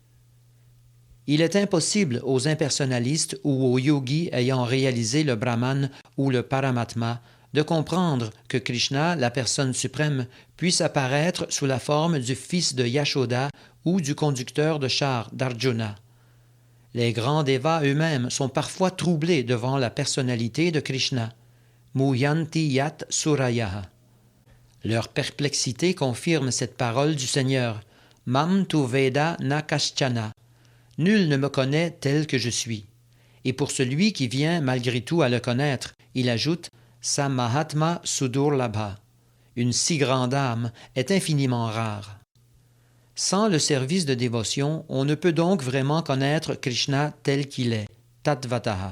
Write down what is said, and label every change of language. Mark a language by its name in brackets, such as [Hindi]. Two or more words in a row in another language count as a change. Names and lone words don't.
[French] Il est impossible aux impersonnalistes ou aux yogis ayant réalisé le Brahman ou le Paramatma de comprendre que Krishna, la personne suprême, puisse apparaître sous la forme du fils de Yashoda ou du conducteur de char d'Arjuna. Les grands dévas eux-mêmes sont parfois troublés devant la personnalité de Krishna. [Sanskrit] मुह्यन्ति यत् सूरयः. [French] Leur perplexité confirme cette parole du Seigneur. [Sanskrit] मां तु वेद न कश्चन. [French] Nul ne me connaît tel que je suis. Et pour celui qui vient malgré tout à le connaître, il ajoute [Sanskrit] स महात्मा सुदुर्लभः. [French] Une si grande âme est infiniment rare. Sans le service de dévotion, on ne peut donc vraiment connaître Krishna tel qu'il est, Tatvataha.